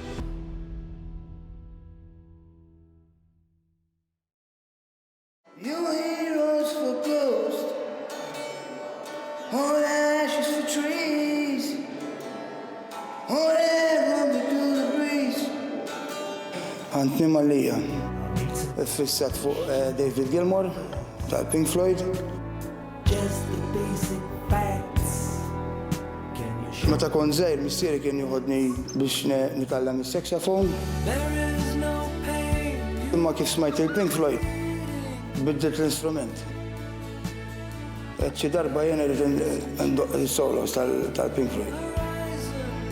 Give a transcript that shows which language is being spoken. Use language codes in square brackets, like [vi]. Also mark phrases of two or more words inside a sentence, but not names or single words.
[en] Your heroes for ghosts, all ashes for trees, all air to the breeze. [mt] Għantni Malija, fissat fuq David Gilmour, tal-Pink Floyd. [en] Just the basic facts. [mt] Meta kon żgħir missieri kien jieħodni biex nitgħallem is-saxophone. Imma kif smajt il-Pink Floyd, biddet l-instrument. Xi darba jien irid ndoq is-solos tal-Pink Floyd.